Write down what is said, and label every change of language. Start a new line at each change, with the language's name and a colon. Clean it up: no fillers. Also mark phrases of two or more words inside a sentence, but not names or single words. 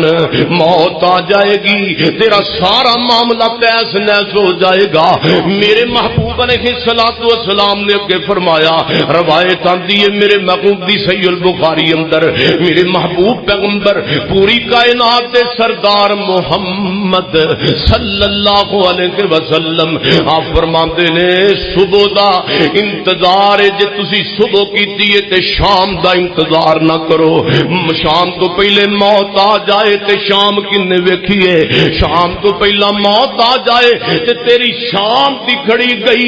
Urdu: موت آ جائے گی تیرا سارا معاملہ تہس نہس ہو جائے گا.
Punjabi: میرے محبوب
Arabic: عليه الصلاة والسلام
Punjabi: نے اگے فرمایا، روایت آندی ہے میرے محبوب دی صحیح بخاری اندر، میرے محبوب پیغمبر پوری کائنات دے سردار محمد
Arabic: صلى الله عليه وسلم
Punjabi: آپ فرماتے نے صبح دا انتظار ہے، جے تسی صبح کیتی ہے تے شام دا انتظار نہ کرو. شام تو پہلے موت آ جائے تے شام کنے ویکھیے، شام تو پہلا موت آ جائے تے تیری شام دی گھڑی گئی.